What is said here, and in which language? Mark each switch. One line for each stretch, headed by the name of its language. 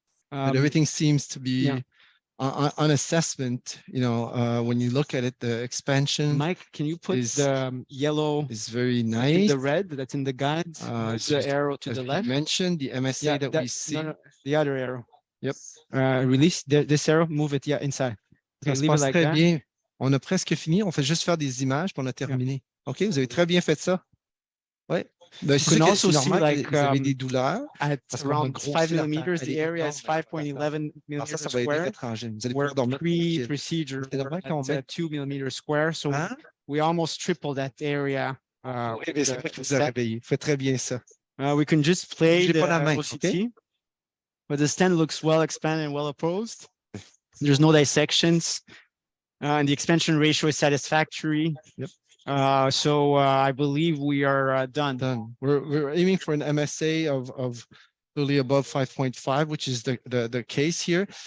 English: But everything seems to be. On assessment, you know, when you look at it, the expansion. Mike, can you put the yellow? Is very nice. The red that's in the guides. The arrow to the left. You mentioned the MSA that we see. No, the other arrow. Yep. Release this arrow. Move it. Yeah, inside.
French: Okay, ça se passe très bien. On a presque fini. On fait juste faire des images, puis on a terminé. Ok, vous avez très bien fait ça. Ouais.
English: You can also see, like,
French: vous avez des douleurs.
English: At around 5 millimeters, the area is 5.11 millimeters square. We're pre-procedure at 2 millimeters square, so we almost triple that area.
French: Vous faites très bien ça.
English: We can just play the OCT, but the stent looks well expanded and well opposed. There's no dissections, and the expansion ratio is satisfactory. Yep. So I believe we are done. We're aiming for an MSA of really above 5.5, which is the case here.